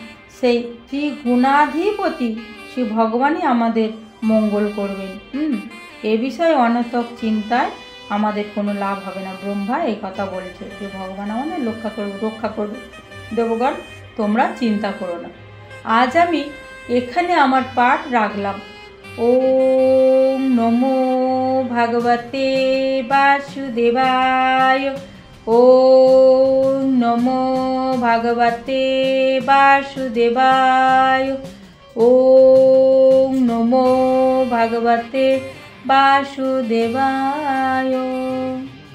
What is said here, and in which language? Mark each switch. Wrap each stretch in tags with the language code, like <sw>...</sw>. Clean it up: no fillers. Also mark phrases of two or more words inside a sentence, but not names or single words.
<bn>সেই ত্রিগুণাধিপতি শ্রী ভগবানই আমাদের মঙ্গল করবেন। এ বিষয়ে অনর্থক চিন্তায় আমাদের কোনো লাভ হবে না। ব্রহ্মা এই কথা বলেছে যে ভগবান আমাদের রক্ষা করবে। দেবগণ, তোমরা চিন্তা করো না। আজ আমি এখানে আমার পাঠ রাখলাম।</bn> <sa>ওম নমো ভগবতে বাসুদেবায়। ওম নমো ভগবতে বাসুদেবায়। ওম নমো ভগবতে বাসুদেবায়।</sa>